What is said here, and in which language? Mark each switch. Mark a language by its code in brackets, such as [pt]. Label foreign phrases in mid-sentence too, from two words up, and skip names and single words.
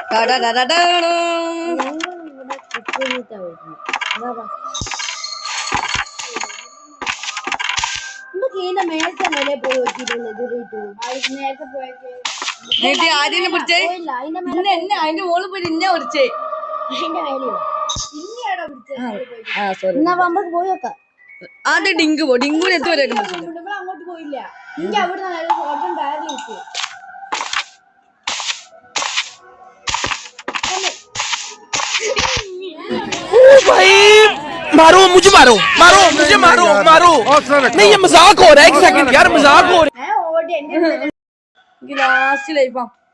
[ml] നമുക്ക് ഇതിന്റെ മേലത്തെ നിലയിൽ പോയി വെച്ചിട്ടുള്ളത് നേരത്തെ പോയത്. ആദ്യം പിടിച്ചേ എന്നെ അതിന്റെ മോള് പോയി നിന്നെ പിടിച്ചേ. അതിന്റെ മേലെയോ സോറി എന്നാ നമുക്ക് പോയി നോക്കാം. ആദ്യം ഡിങ്കു പോ ഡിങ്കുവിന് എത്തുവരെ അങ്ങോട്ട് പോയില്ല. എനിക്ക് അവിടെ ഡയറി [hi] मारो मुझे मारो मारो मुझे मारो मारो नहीं ये मजाक हो रहा है एक सेकंड यार मजाक हो रहा [ml] ഞാൻ ഓടി എന്റെ [en] last life